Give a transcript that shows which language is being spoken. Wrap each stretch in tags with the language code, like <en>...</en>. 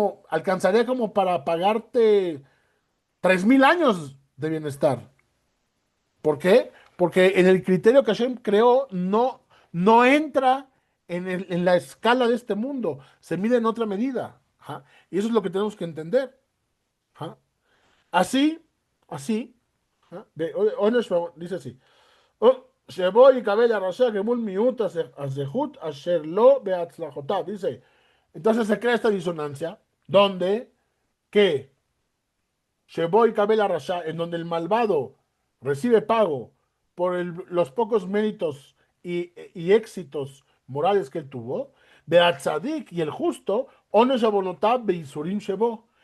<es>Alcanzaría como para pagarte 3000 años de bienestar. ¿Por qué? Porque en el criterio que Hashem creó no entra en la escala de este mundo. Se mide en otra medida. Ajá. Y eso es lo que tenemos que entender. Ajá. Así, así, ¿ah? Dice así:</es> <he>שבו יקבל הרשע גמול מיעוט הזכות אשר לו בהצלחותיו.</he> <es>Dice, entonces se crea esta disonancia donde que</es> <he>שבו יקבל הרשע,</he> <es>en donde el malvado recibe pago por los pocos méritos y éxitos morales que él tuvo, והצדיק y el justo,</es> <he>עונש עוונותיו בייסורים שבו.</he>